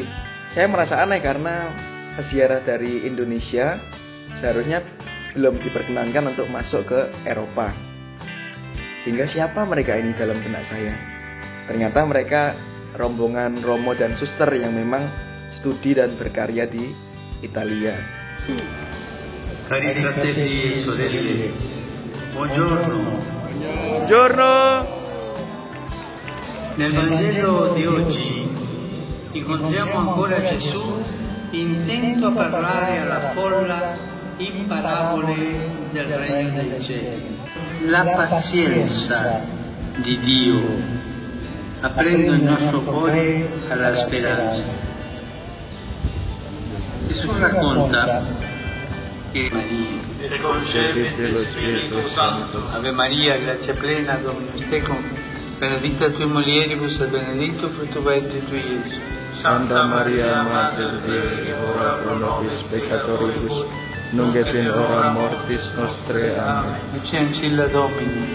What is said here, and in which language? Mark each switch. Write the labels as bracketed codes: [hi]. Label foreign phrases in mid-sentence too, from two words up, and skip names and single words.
[id] Saya merasa aneh karena peziarah dari Indonesia seharusnya belum diperkenankan untuk masuk ke Eropa. Sehingga siapa mereka ini dalam benak saya? Ternyata mereka rombongan romo dan suster yang memang studi dan berkarya di Italia. [it] Cari fratelli e sorelle, buongiorno. Buongiorno. Nel Vangelo di oggi incontriamo ancora Gesù intento a parlare alla folla in parabole del regno dei cieli. La pazienza di Dio aprendo il nostro cuore alla speranza. Gesù racconta che Maria dello Spirito Santo. [la] Ave Maria, grazia plena, Dominus tecum, benedicta tui mulieribus et benedictus fructus ventris tui, Iesus. Santa Maria Mater Dei, ora pro nobis peccatoribus, nunc et in hora mortis nostrae. Amen. Ecce ancilla Domini.